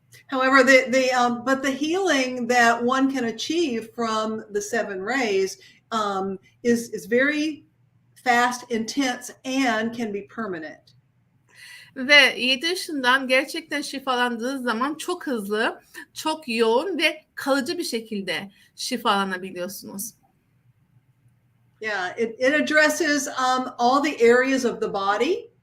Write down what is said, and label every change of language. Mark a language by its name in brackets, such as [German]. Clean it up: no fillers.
[English] However, but the healing that one can achieve from the 7 rays is very fast, intense, and can be permanent. [Turkish] Ve 7 ışından gerçekten şifalandığı zaman çok hızlı, çok yoğun ve kalıcı bir şekilde şifalanabiliyorsunuz. [English] Yeah, it addresses all the areas of the body.